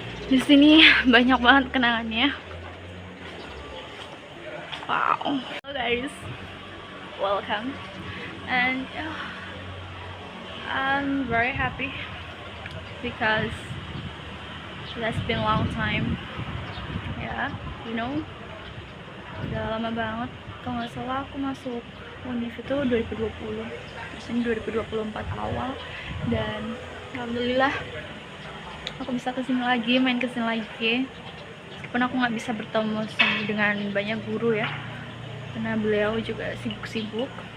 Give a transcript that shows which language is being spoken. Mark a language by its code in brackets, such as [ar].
[id] Di sini banyak banget kenangannya. Wow. [en] Hello guys, welcome, and I'm very happy because that's been a long time. Yeah, you know, [id] udah lama banget. Kalau nggak salah aku masuk univ itu 2020, terus ini 2024 awal, dan alhamdulillah aku bisa kesini lagi, main kesini lagi. Meskipun aku nggak bisa bertemu dengan banyak guru ya, karena beliau juga sibuk-sibuk.